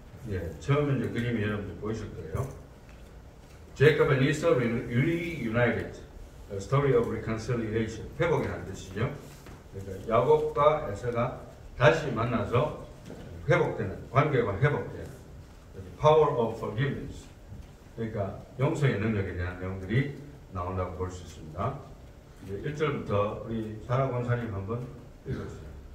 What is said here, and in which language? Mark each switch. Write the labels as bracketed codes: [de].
[ko] 예, 처음 이제 그림이 여러분들 보이실 거예요. [en] Jacob and Esau reunited. A story of reconciliation. [ko] 회복이라는 뜻이죠. 그러니까 야곱과 에서가 다시 만나서 회복되는, 관계가 회복되는 [en] power of forgiveness. [ko] 그러니까 용서의 능력에 대한 내용들이 나온다고 볼 수 있습니다. 이제 1절부터 우리 사라 권사님 한번 읽어주세요.